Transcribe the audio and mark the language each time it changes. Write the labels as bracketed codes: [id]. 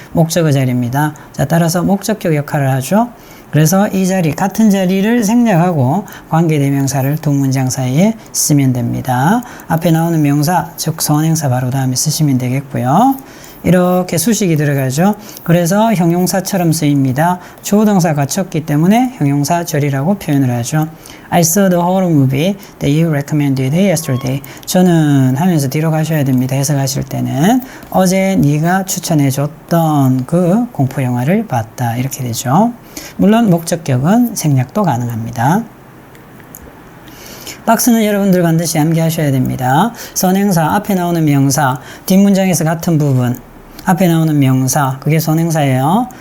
[ko] 목적어 자리입니다. 자, 따라서 목적격 역할을 하죠. 그래서 이 자리, 같은 자리를 생략하고 관계대명사를 두 문장 사이에 쓰면 됩니다. 앞에 나오는 명사, 즉 선행사 바로 다음에 쓰시면 되겠고요. 이렇게 수식이 들어가죠. 그래서 형용사처럼 쓰입니다. 주어 동사 갖췄기 때문에 형용사절이라고 표현을 하죠. [en] I saw the horror movie that you recommended yesterday. [ko] 저는 하면서 뒤로 가셔야 됩니다. 해석하실 때는 어제 네가 추천해줬던 그 공포 영화를 봤다. 이렇게 되죠. 물론 목적격은 생략도 가능합니다. 박스는 여러분들 반드시 암기하셔야 됩니다. 선행사, 앞에 나오는 명사, 뒷문장에서 같은 부분, 앞에 나오는 명사, 그게 선행사예요.